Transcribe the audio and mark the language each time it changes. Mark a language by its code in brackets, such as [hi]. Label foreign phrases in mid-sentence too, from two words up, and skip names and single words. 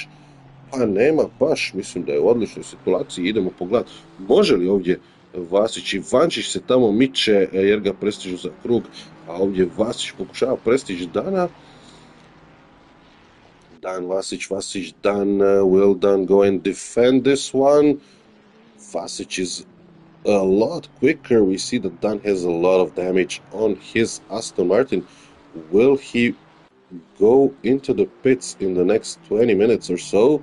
[hr] Pa nema baš, mislim da je u odličnoj situaciji, idemo pogledati može li ovdje Vasić I Vančić se tamo miče jer ga prestižu za krug, a ovdje Vasić pokušava prestići dana. Dan Vasić, Dan, [en] will Dan go and defend this one? Vasić is a lot quicker, we see that Dan has a lot of damage on his Aston Martin. Will he go into the pits in the next 20 minutes or so?